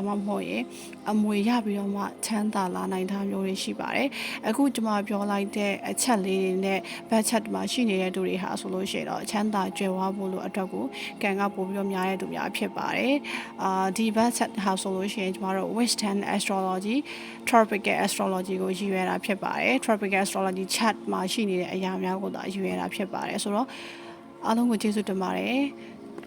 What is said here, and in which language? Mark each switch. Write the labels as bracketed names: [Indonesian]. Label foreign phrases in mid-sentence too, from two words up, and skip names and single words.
[Burmese] မှမဟုတ်ရင်အမွေရပြီးတော့မှချမ်းသာလာနိုင်တာမျိုးတွေရှိပါတယ်အခုကျမပြောလိုက်တဲ့အချက်လေးတွေနဲ့ budget မှာရှိနေတဲ့သူတွေဟာဆိုလို့ရှိရင်တော့ချမ်းသာကြွယ်ဝဖို့လို့အတွက်ကိုကံကပို့ပြီးတော့များတဲ့သူများဖြစ်ပါတယ်ဒီ budget ဟာဆိုလို့ရှိရင်ကျမတို့ [English] Western astrology tropical astrology [Burmese] ကိုရည်ရွယ်တာဖြစ်ပါတယ် [English] tropical astrology chart [Burmese] မှာရှိနေတဲ့အရာများကိုသာရည်ရွယ်တာဖြစ်ပါတယ်ဆိုတော့အားလုံးကိုကျေးဇူးတင်ပါတယ်